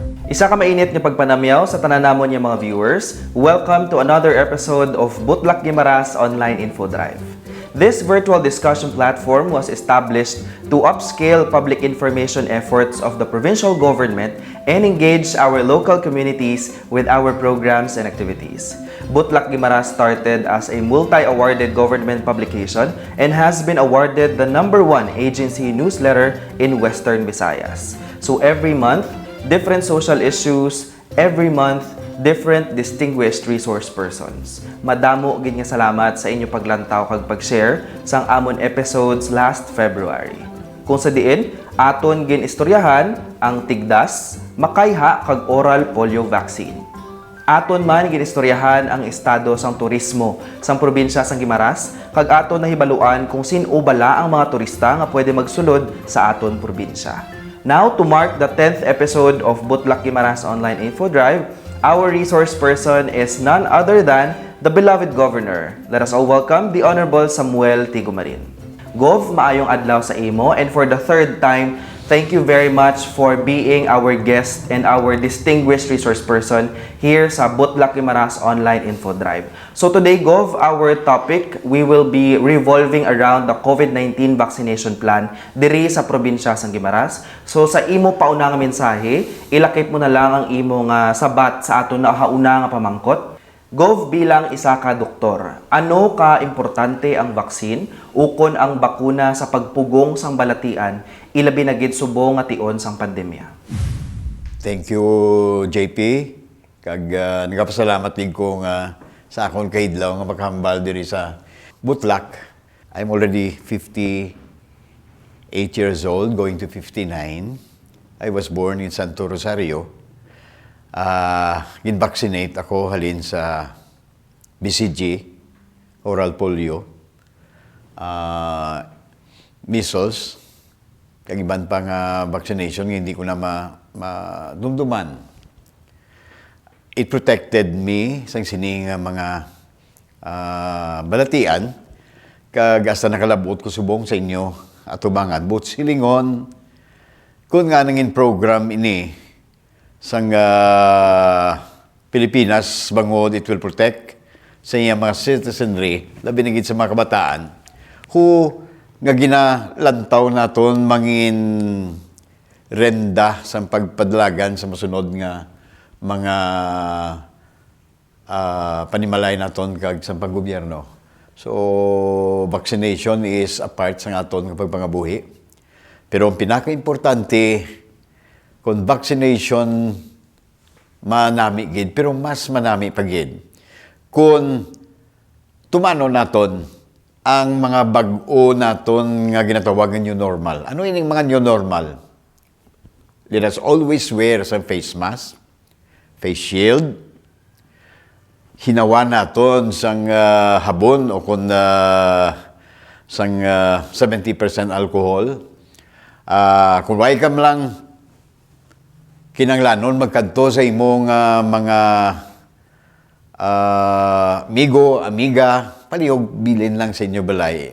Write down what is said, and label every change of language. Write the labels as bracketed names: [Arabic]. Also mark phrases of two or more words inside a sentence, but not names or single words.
[Hiligaynon] Isa ka mainit nga pagpanamyaw sa tananamon niya mga viewers. [English] Welcome to another episode of Butlak Guimaras Online Info Drive. This virtual discussion platform was established to upscale public information efforts of the provincial government and engage our local communities with our programs and activities. Butlak Guimaras started as a multi-awarded government publication and has been awarded the #1 agency newsletter in Western Visayas. So every month, different social issues, every month, different distinguished resource persons. [Hiligaynon] Madamo gid nga salamat sa inyo paglantaw kag pag-share sang amon episodes [English] last February. [Hiligaynon] Kung sa diin, aton gin istoryahan ang tigdas, makayha kag [English] oral polio vaccine. [Hiligaynon] Aton man ginistoryahan ang estado sang turismo sang probinsya sang Guimaras kag aton nahibaluan kung sin-o bala ang mga turista nga pwede magsulod sa aton probinsya. [English] Now, to mark the 10th episode of Butlak Guimaras Online Info Drive, our resource person is none other than the beloved Governor. Let us all welcome the Honorable Samuel Tigumarin. Gov, [Hiligaynon] maayong adlaw sa imo, [English] and for the third time, thank you very much for being our guest and our distinguished resource person here sa Butlak Guimaras Online Info Drive. So today, Gov, our topic, we will be revolving around the COVID-19 vaccination plan [Hiligaynon] diri sa probinsya sang Guimaras. So sa imo pauna nga mensahe, ilakip mo na lang ang imo nga sabat sa aton na hauna nga pamangkot. Gov, bilang isa ka doktor, ano ka importante ang vaksin ukon ang bakuna sa pagpugong sang balatian ilabi na gid subong nga tion sang pandemya? [English] Thank you, JP. [Hiligaynon] Kag nagapasalamat din ko nga sa akong kaidlaw nga maghambal diri sa Butlak. [English] I'm already 58 years old, going to 59. I was born in Santo Rosario. [Hiligaynon] Gin-vaccinate ako halin sa [English] BCG, oral polio, measles, [Hiligaynon] kag iban pang vaccination hindi ko na madumduman. [English] It protected me [Hiligaynon] sang sining mga balatian, kag hasta nakalabot ko subong sa inyo atubangan. But silingon, kung nga nangin program ini, sang Pilipinas, bangod [English] it will protect [Hiligaynon] sa iyang mga citizenry, labi na gid sa mga kabataan, who nga ginalantaw naton mangin renda sa pagpadlagan sa masunod nga mga panimalay naton kag sa paggobyerno. [English] So, vaccination is a part [Hiligaynon] sa aton nga pagpangabuhi. Pero ang pinaka-importante, kung vaccination manami gid, pero mas manami pa gid kung tumano naton ang mga bag-o naton nga ginatawag [English] new normal. [Hiligaynon] Ano ining mga [English] new normal? Let us always wear some face mask, face shield, [Hiligaynon] hinawa naton sang habon o kung sang 70% alcohol. Kung why kam lang kinanglanon magkanto sa imong mga amigo, amiga, palihog bilin lang sa inyo balay.